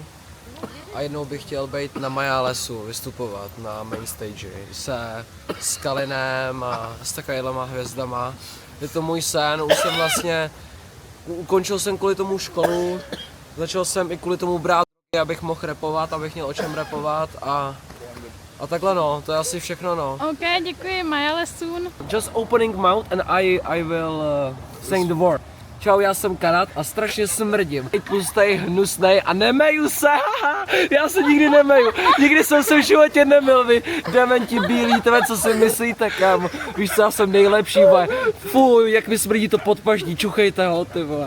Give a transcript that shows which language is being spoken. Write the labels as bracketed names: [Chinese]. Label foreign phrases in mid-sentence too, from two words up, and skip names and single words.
[Czech] A jednou bych chtěl být na Majálesu, vystupovat na [English] main stage [Czech] s Kalinem a s takovýhlema hvězdama. Je to můj sen, už jsem vlastně, ukončil jsem kvůli tomu školu, začal jsem i kvůli tomu brát, abych mohl rapovat, abych měl o čem rapovat a takhle no, to je asi všechno no. OK, děkuji, Maja Soon. [English] Just opening mouth and I will sing the word. [Czech] Čau, já jsem Karat a strašně smrdím. Tlustej, hnusnej a nemeju se, haha, já se nikdy nemeju. Nikdy jsem se v životě nemil, vy dementi bílí, tebe, co si myslíte, kam. Víš co, já jsem nejlepší, vole. Fuj, jak mi smrdí to podpaždí, čuchejte ho, ty vole.